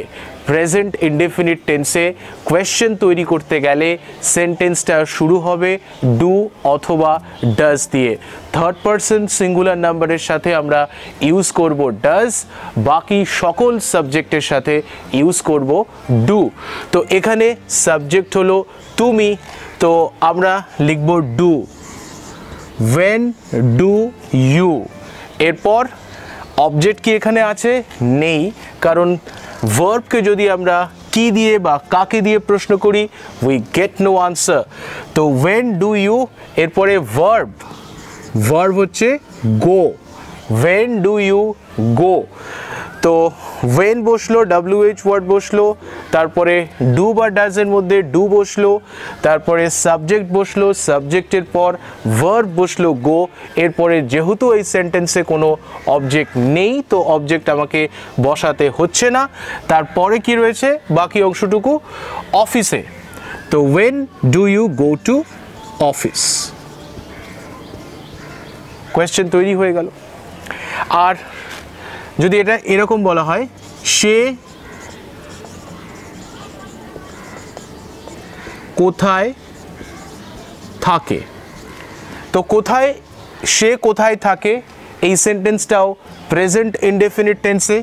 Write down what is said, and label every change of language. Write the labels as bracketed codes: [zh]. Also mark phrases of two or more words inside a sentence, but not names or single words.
[en] present indefinite tense question [bn] তৈরি করতে গেলে সেন্টেন্সটা শুরু হবে ডু অথবা ডাজ দিয়ে। [en] third person singular number [bn] সাথে আমরা ইউজ করব ডাজ, বাকি সকল সাবজেক্টের সাথে ইউজ করব ডু। তো এখানে সাবজেক্ট হলো তুমি, তো আমরা লিখব ডু। [en] when do you। [bn] এরপর অবজেক্ট কি এখানে আছে, নেই, কারণ ভার্বকে যদি আমরা কি দিয়ে বা কাকে দিয়ে প্রশ্ন করি [en] we get no answer. [bn] তো [en] when do you [bn] এরপরে ভার্ব, ভার্ব হচ্ছে গো, [en] when do you go। [bn] তো when বসলো, [en] WH word [bn] বসলো, তারপরে ডু বা ডাজের মধ্যে ডু বসলো, তারপরে সাবজেক্ট বসলো, সাবজেক্টের পর ভার্ব বসলো গো। এরপরে যেহেতু এই সেন্টেন্সে কোনো অবজেক্ট নেই তো অবজেক্ট আমাকে বসাতে হচ্ছে না। তারপরে কি রয়েছে বাকি অংশটুকু, অফিসে। [en] তো when do you go to office। [bn] কোয়েশ্চেন তৈরি হয়ে গেল। আর যদি এটা এরকম বলা হয় সে কোথায় থাকে, তো কোথায়, সে কোথায় থাকে এই সেন্টেন্সটাও [en] present indefinite tense.